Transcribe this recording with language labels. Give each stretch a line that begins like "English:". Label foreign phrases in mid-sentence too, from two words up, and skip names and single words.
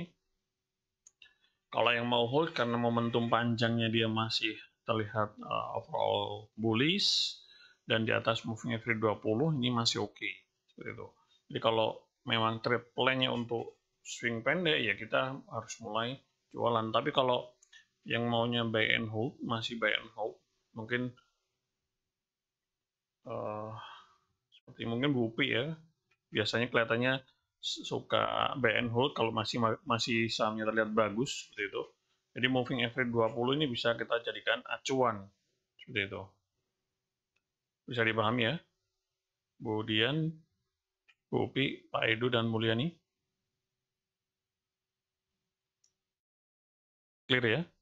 Indonesian: Kalau yang mau hold karena momentum panjangnya dia masih terlihat
English: overall bullish
Indonesian: dan di atas
English: moving average
Indonesian: 20 ini masih oke. Seperti itu. Jadi kalau memang
English: trade plan-
Indonesian: nya untuk swing pendek ya kita harus mulai jualan. Tapi kalau yang maunya
English: buy and hold,
Indonesian: masih
English: buy and hold,
Indonesian: mungkin seperti mungkin Bu Upi ya, biasanya kelihatannya suka
English: buy and hold
Indonesian: kalau masih sahamnya terlihat bagus seperti itu. Jadi
English: moving average
Indonesian: 20 ini bisa kita jadikan acuan seperti itu. Bisa dipahami ya? Bu Dian, Bu Upi, Pak Edu dan Mulyani. Clear ya?